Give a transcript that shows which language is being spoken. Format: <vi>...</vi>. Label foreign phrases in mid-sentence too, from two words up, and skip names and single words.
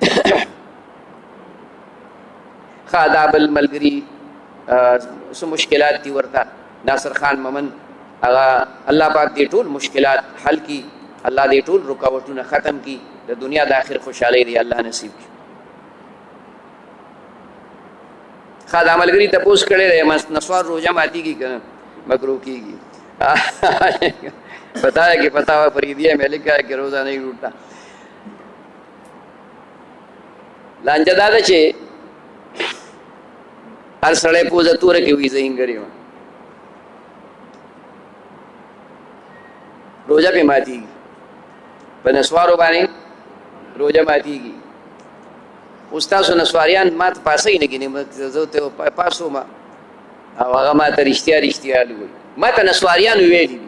<ps>ښه دا بل ملګري څه مشکلات دي ورته ناصر خان ممن هغه الله پاک دې ټول مشکلات حل کي الله دې ټول رکاوټونه ختم کي د دنیا د آخر خوشحالۍ دی الله نصیب کړي ښه دا ملګري تپوس کړی دی نسوار روژه ماتېږي که نه مکروه کېږي</ps> <ur>پتا ہے کہ پتا ہوا فریدیہ میں لکھا ہے کہ روزہ نہیں ٹوٹتا</ur> <ps>لانجه دا ده چې هر سړی پوزه توره کې وي زه هینګرې وم روژه پې ماتېږي په نسوارو باندې روژه ماتېږي اوس تاسو نسواریان ما ته پاسئ نه ګینې زه ته پاسوم او هغه ما ته رښتیا وایي ما ته نسواریانو ویلي دي</ps>